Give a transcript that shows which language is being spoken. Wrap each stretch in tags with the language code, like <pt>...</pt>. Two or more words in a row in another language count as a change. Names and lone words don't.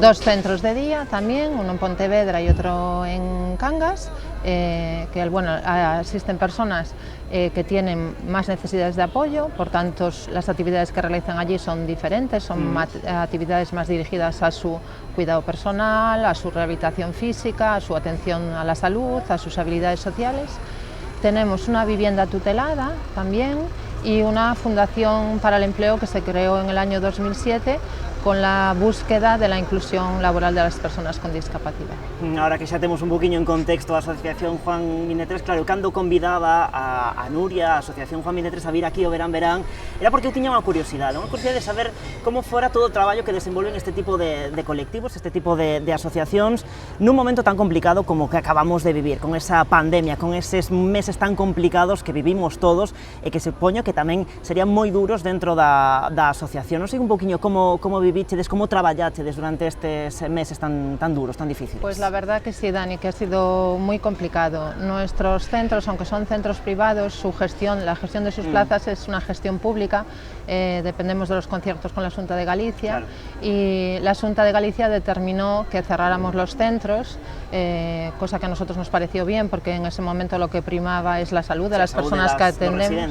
<es>2 centros de día también, uno en Pontevedra y otro en Cangas, que bueno, asisten personas que tienen más necesidades de apoyo, por tanto las actividades que realizan allí son diferentes, son actividades más dirigidas a su cuidado personal, a su rehabilitación física, a su atención a la salud, a sus habilidades sociales. Tenemos una vivienda tutelada también y una fundación para el empleo que se creó en el año 2007 con la búsqueda de la inclusión laboral de las personas con discapacidad.</es> <gl>Ahora que xa temos un poquinho en contexto a Asociación Juan 23, claro, cando convidaba a Nuria, a Asociación Juan 23, a vir aquí ao Verán Verán, era porque eu tiña unha curiosidade de saber como fora todo o traballo que desenvolven este tipo de colectivos, este tipo de asociacións, nun momento tan complicado como que acabamos de vivir, con esa pandemia, con eses meses tan complicados que vivimos todos e que supoño que tamén serían moi duros dentro da asociación. Non sei un poquinho como vivichedes, como traballachedes durante estes meses tan duros, tan difíciles.</gl> <es>Pues la verdad que sí, Dani, que ha sido muy complicado. Nuestros centros, aunque son centros privados, su gestión, la gestión de sus plazas es una gestión pública. Dependemos de los conciertos con la Xunta de Galicia, claro. Y la Xunta de Galicia determinó que cerráramos los centros, cosa que a nosotros nos pareció bien, porque en ese momento lo que primaba es la salud de las personas que atendemos.</es>